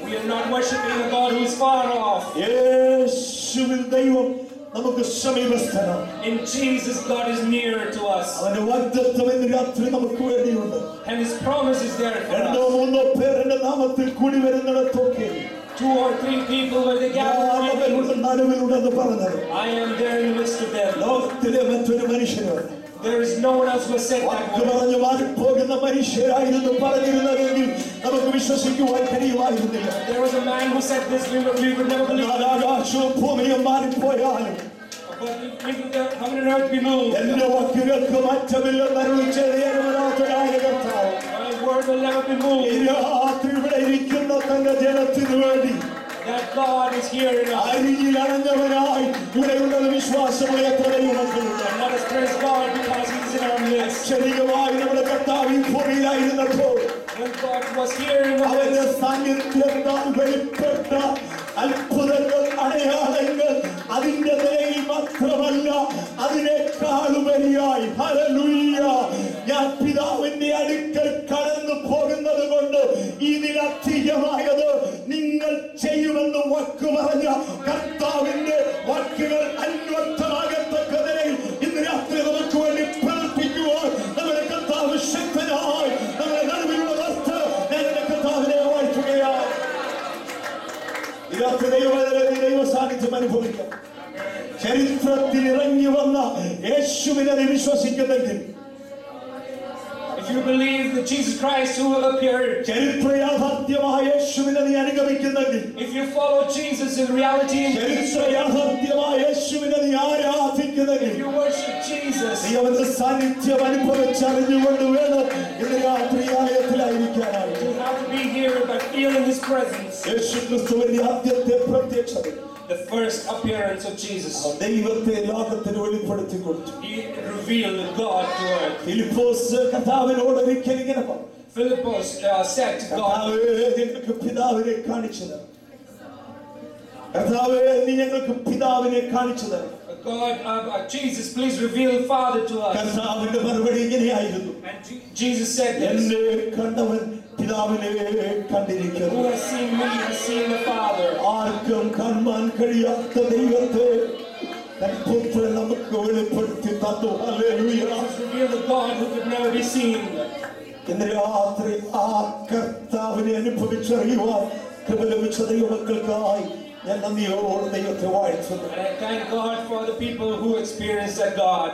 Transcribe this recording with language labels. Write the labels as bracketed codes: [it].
[en] We are not worshiping a God who is far off. [ml] യേശുവിൽ ദൈവം നമുക്ക് സമീപസ്ഥനാണ്. [en] In Jesus, God is near to us. [ml] അവന്റെ വാഗ്ദത്തം ഇന്ന് രാത്രി നമുക്ക് വേണ്ടിയുണ്ട്. [en] And His promise is there for [ml] രണ്ടോ [en] us. [ml] മൂന്നോ പേർ എന്റെ നാമത്തിൽ കൂടി വരുന്നിടത്തൊക്കെ [en] 2 or 3 people where they gather. [ml] അവരുടെ നടുവിലുണ്ടെന്ന് പറഞ്ഞത് [en] I am there in the midst of them. [ml] ലോകത്തിലെ മറ്റൊരു മനുഷ്യനാണ്. [en] There is no one else who has said that [ml] walk [en] word. [ml] പറഞ്ഞു മാറിപ്പോകുന്ന മനുഷ്യരായിരുന്നു പറഞ്ഞിരുന്നതെങ്കിൽ നമുക്ക് വിശ്വസിക്കുവാൻ കഴിയുമായിരുന്നില്ല. [en] There was a man who said this, we would never believe. [ml] ആകാശവും ഭൂമിയും മാറിപ്പോയാലും [en] But if the heaven and earth be moved, [ml] എന്റെ വാക്കുകൾക്ക് മാറ്റമില്ലെന്ന് അരുളിച്ചേരായ കർത്താവ് [en] my word will never be [ml] ഈ [en] moved. [ml] രാത്രി ഇവിടെ ഇരിക്കുന്ന തന്റെ ജനത്തിനു വേണ്ടി [en] That God is here in us. [ml] അരികിൽ അണഞ്ഞവനായി ഇവിടെയുള്ളത് വിശ്വാസമുള്ള എത്ര ദൈവമക്കളുണ്ട്. [en] And let us praise God because He is in our midst. [ml] അക്ഷരികമായി നമ്മുടെ കർത്താവ് ഈ ഭൂമിയിലായിരുന്നപ്പോൾ [en] When God was here in our [ml] അവന്റെ [en] midst, [ml] സാന്നിധ്യത്താൽ വെളിപ്പെട്ട അത്ഭുതങ്ങൾ അടയാളങ്ങൾ അതിന്റെ നിലയിൽ മാത്രമല്ല അതിനേക്കാളുപരിയായി ഹല്ലേലൂയ ഞാൻ പിതാവിന്റെ അടുക്കൽ കടന്നു പോകുന്നത് കൊണ്ട് ഇതിലധികമായത് നിങ്ങൾ ചെയ്യുമെന്ന് വാക്ക് പറഞ്ഞ കർത്താവിന്റെ വാക്കുകൾ അന്വർത്ഥമാകത്തക്ക നിലയിൽ ഇന്ന് രാത്രി നമുക്ക് വേണ്ടി പ്രവർത്തിക്കുവാൻ നമ്മുടെ കർത്താവ് ശക്തനായി നമ്മുടെ നടുവിലുള്ള വസ്തു ഞാൻ എന്റെ കർത്താവിനെ വാഴ്ത്തുകയാണ്. ഈ രാത്രി ദൈവ സാന്നിധ്യം അനുഭവിക്കാം. ചരിത്രത്തിൽ ഇറങ്ങി വന്ന യേശുവിനെ നീ വിശ്വസിക്കുന്നെങ്കിൽ, [en] if you believe that Jesus Christ who appeared, [ml] ചരിത്ര യാഥാർത്ഥ്യമായ യേശുവിനെ നീ അനുഗമിക്കുന്നെങ്കിൽ, [en] if you follow Jesus in reality, [ml] ചരിത്ര യാഥാർത്ഥ്യമായ യേശുവിനെ നീ ആരാധിക്കുന്നെങ്കിൽ, [en] if you worship Jesus, [ml] നീ അവന്റെ സാന്നിധ്യം അനുഭവിച്ചറിഞ്ഞുകൊണ്ട് വേണം ഇന്ന് രാത്രി ആലയത്തിലായിരിക്കാനായി. [en] you have to be here by feeling His presence. [ml] യേശു ക്രിസ്തുവിന്റെ ആദ്യത്തെ പ്രത്യക്ഷത [en] The first appearance of Jesus, [ml] ദൈവത്തെ ലോകത്തിന് വെളിപ്പെടുത്തി കൊടുത്തു. [en] He revealed God to earth. [ml] Philipose കർത്താവിനോട് ഒരിക്കൽ ഇങ്ങനെ പറഞ്ഞു, [en] Philippus said to God, [ml] കർത്താവേ ഞങ്ങൾക്ക് പിതാവിനെ കാണിച്ചു തരണം. കർത്താവേ നീ ഞങ്ങൾക്ക് പിതാവിനെ കാണിച്ചു തരണം. [en] God, Jesus, please reveal Father to us. [ml] കർത്താവിന്റെ മറുപടി ഇങ്ങനെയായിരുന്നു, [en] And Jesus said this, [ml] എന്നെ കണ്ടവൻ പിതാവിനെ കണ്ടിരിക്കുന്നു. [en] who has seen me has seen the Father. [ml] ആർക്കും കാണാൻ കഴിയാത്ത ദൈവത്തെ തൻ പുത്രൻ നമുക്ക് വെളിപ്പെടുത്തി തന്നു. Hallelujah. [en] Jesus revealed the God who could never be seen. [ml] ഇന്ന് രാത്രി ആ കർത്താവിനെ അനുഭവിച്ചറിയുവാൻ കൃപ ലഭിച്ച ദൈവമക്കൾക്കായി ഞാൻ നന്ദിയോടെ ദൈവത്തെ വാഴ്ത്തുന്നു. [en] And I thank God for the people who experienced that God.